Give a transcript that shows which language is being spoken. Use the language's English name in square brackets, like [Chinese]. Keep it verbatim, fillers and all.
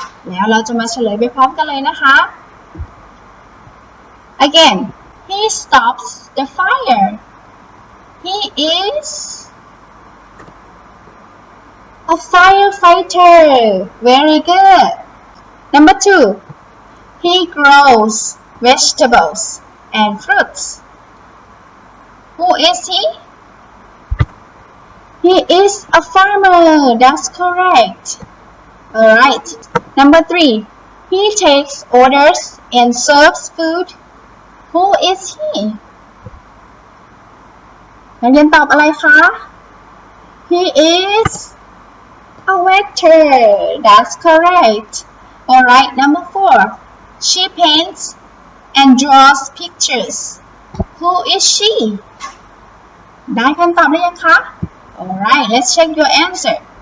[Thai] แล้วเราจะมาเฉลยไปพร้อมกันเลยนะคะ [English] Again He stops the fire He is a firefighter Very good Number two He grows vegetables and fruits Who is he? He is a farmer That's correct Alright Number three, he takes orders and serves food. Who is he? [Thai] นักเรียนตอบอะไรคะ [English] He is a waiter. That's correct. Alright, number four, she paints and draws pictures. Who is she? [Thai] ได้คำตอบหรือยังคะ [English] Alright, let's check your answer.